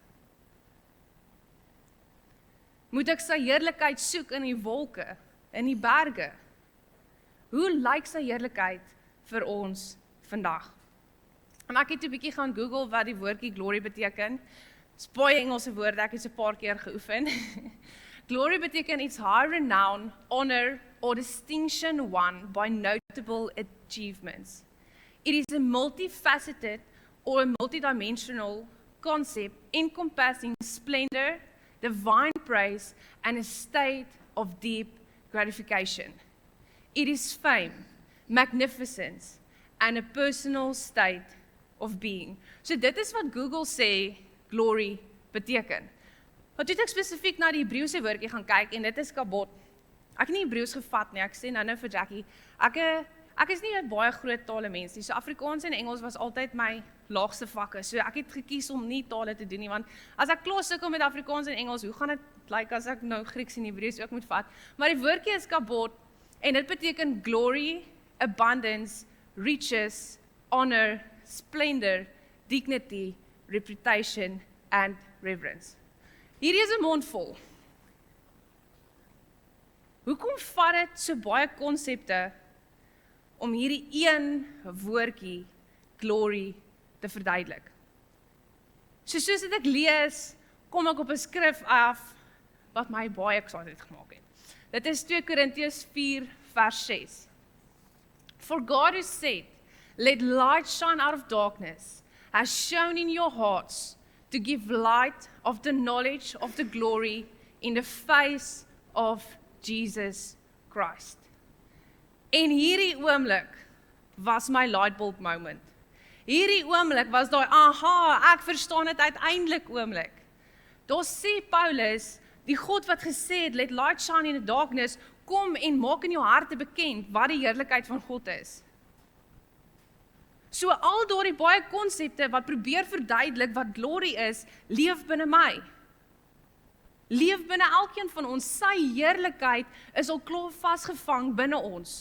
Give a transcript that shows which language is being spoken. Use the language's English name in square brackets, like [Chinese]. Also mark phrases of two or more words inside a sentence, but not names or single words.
[Afrikaans] Moet ek sy heerlikheid soek in die wolke, in die berge? Hoe lyk sy heerlikheid vir ons vandag? En ek het 'n bietjie gaan Google wat die woordjie glory beteken. Dis baie Engelse woorde, ek het so 'n paar keer geoefen. [English] Glory beteken it's high renown, honor or distinction won by notable achievements. It is a multifaceted or a multidimensional concept encompassing splendor, divine praise, and a state of deep gratification. It is fame, magnificence, and a personal state of being. [Afrikaans] So dit is wat Google sê glory beteken. Maar toe het ek spesifiek na die Hebreëse woordjie gaan kyk en dit is kabod. Ek het nie Hebreëus gevat nie, ek sê nou vir Jackie, ek is nie 'n baie groot tale mens nie, so Afrikaans en Engels was altyd my laagste vakke, so ek het gekies om nie tale te doen nie, want as ek klaar sukkel met Afrikaans en Engels, hoe gaan dit lyk as ek nou Grieks en Hebreëus ook moet vat? Maar die woordjie is kabod, en dit beteken [English] glory, abundance, riches, honor, splendor, dignity, reputation, and reverence. [Afrikaans] Hierdie is 'n mond vol. Hoekom vat dit so baie konsepte om hierdie een woordjie glory te verduidelik. Soos dit ek lees, kom ek op 'n skrif af wat my baie excited gemaak het. Dit is 2 Korintiërs 4 vers 6. [English] For God who said, let light shine out of darkness, has shone in your hearts to give light of the knowledge of the glory in the face of Jesus Christ. [Afrikaans] En hierdie oomblik was my [English] lightbulb moment. [Afrikaans] Hierdie oomblik was daai, aha, ek verstaan dit uiteindelik oomblik. Daar sê Paulus, die God wat gesê het, [English] let light shine in the darkness, [Afrikaans] kom en maak in jou harte bekend wat die heerlikheid van God is. So al daardie baie konsepte wat probeer verduidelik wat glory is, leef binne my. Leef binne elkeen van ons. Sy heerlikheid is al klaar vasgevang binne ons.